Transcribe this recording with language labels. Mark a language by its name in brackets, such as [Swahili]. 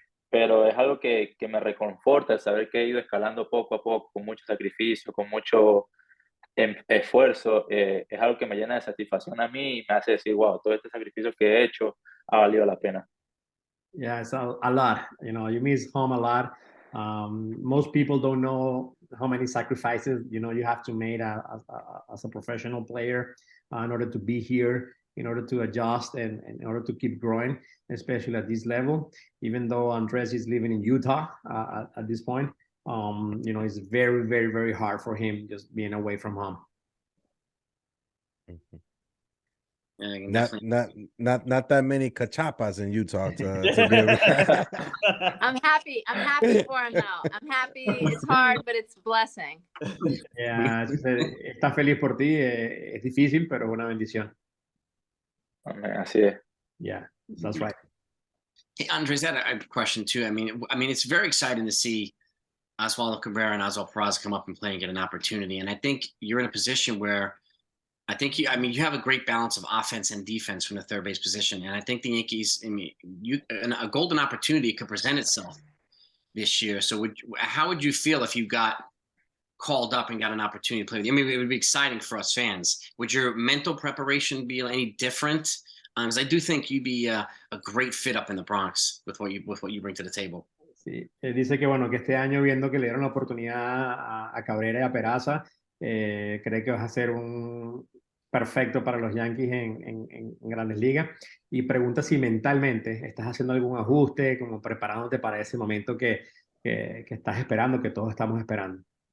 [Spanish] Pero es algo que me reconforta el saber que he ido escalando poco a poco, con mucho sacrificio, con mucho esfuerzo. Es algo que me llena de satisfacción a mí y me hace decir, wow, todo este sacrificio que he hecho ha valido la pena. [English] Yeah, it's a lot. You miss home a lot. Most people don't know how many sacrifices you have to make as a professional player in order to be here, in order to adjust and in order to keep growing, especially at this level. Even though Andres is living in Utah at this point, it's very, very, very hard for him just being away from home. Not that many cachapas in Utah to be able to... I'm happy for him now. I'm happy. It's hard, but it's a blessing. Yeah, [Spanish] está feliz por ti. Es difícil, pero es una bendición. Así es. [English] Yeah, that's right. Hey, Andres, I had a question too. I mean, it's very exciting to see Oswaldo Cabrera and Oswald Peraza come up and play and get an opportunity. And I think you're in a position where you have a great balance of offense and defense from the third base position. And I think the Yankees, a golden opportunity could present itself this year. So how would you feel if you got called up and got an opportunity to play with you? I mean, it would be exciting for us fans. Would your mental preparation be any different? Because I do think you'd be a great fit up in the Bronx with what you bring to the table. [Spanish] Sí, dice que bueno, que este año viendo que le dieron la oportunidad a Cabrera y a Peraza, cree que vas a ser un perfecto para los Yankees en Grandes Ligas y pregunta si mentalmente estás haciendo algún ajuste, como preparándote para ese momento que estás esperando, que todos estamos esperando.